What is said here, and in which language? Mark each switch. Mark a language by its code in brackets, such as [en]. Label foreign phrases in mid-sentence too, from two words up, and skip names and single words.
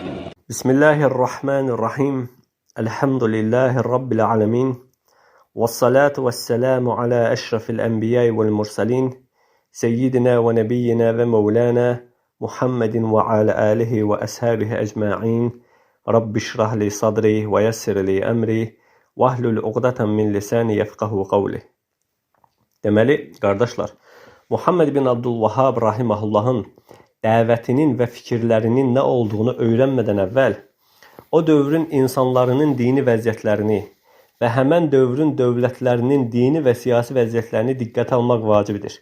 [ar] بسم الله الرحمن الرحيم الحمد لله رب العالمين والصلاة والسلام على أشرف الأنبياء والمرسلين سيدنا ونبينا ومولانا محمد وعلى آله وأصحابه أجمعين رب اشرح لي صدري ويسر لي أمري واحلل عقدة من لساني يفقهوا قولي. [az] Deməli, qardaşlar, Muhammed bin Abdülvahhab rahimahullahın dəvətinin və fikirlərinin nə olduğunu öyrənmədən əvvəl, o dövrün insanlarının dini vəziyyətlərini və həmən dövrün dövlətlərinin dini və siyasi vəziyyətlərini diqqətə almaq vacibdir.